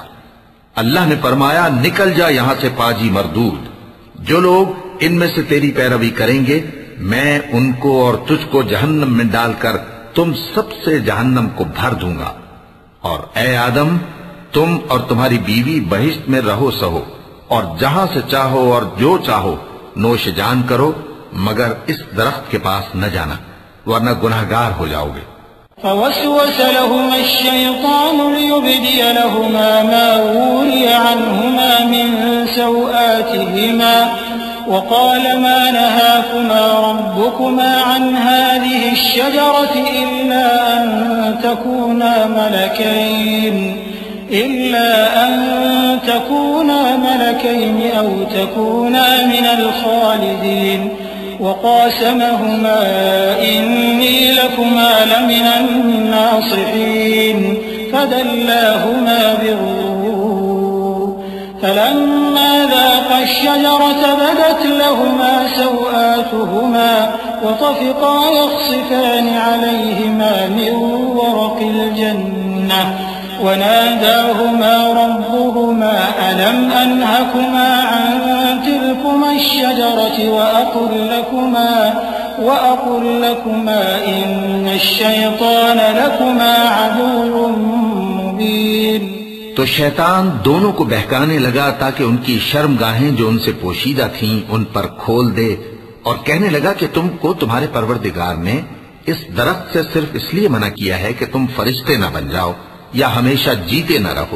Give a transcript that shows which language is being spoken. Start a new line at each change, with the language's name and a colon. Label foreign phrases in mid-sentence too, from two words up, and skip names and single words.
Urdu: اللہ نے فرمایا، نکل جا یہاں سے پاجی مردود، جو لوگ ان میں سے تیری پیروی کریں گے میں ان کو اور تجھ کو جہنم میں ڈال کر تم سب سے جہنم کو بھر دوں گا. اور اے آدم، تم اور تمہاری بیوی بہشت میں رہو سہو اور جہاں سے چاہو اور جو چاہو نوش جان کرو، مگر اس درخت کے پاس نہ جانا، ورنہ گنہگار ہو جاؤ گے.
Arabic: فوسوس لهما الشيطان ليبدي لهما ما ووري عنهما من سوآتهما وقال ما نهاكما ربكما عن هذه الشجرة إلا أن تكونا ملكين أو تكونا من الخالدين. وقاسمهما إني لكما لمن الناصحين فدلاهما بغرور فلما ذاقا الشجرة بدت لهما سوآتهما وطفقا يخصفان عليهما من ورق الجنة وناداهما ربهما ألم أنهكما عن تلكما الشجرة وأقل لكما إن الشيطان لكما عدو مبين.
Urdu: تو شیطان دونوں کو بہکانے لگا تاکہ ان کی شرمگاہیں جو ان سے پوشیدہ تھیں ان پر کھول دے، اور کہنے لگا کہ تم کو تمہارے پروردگار نے اس درخت سے صرف اس لیے منع کیا ہے کہ تم فرشتے نہ بن جاؤ یا ہمیشہ جیتے نہ رہو.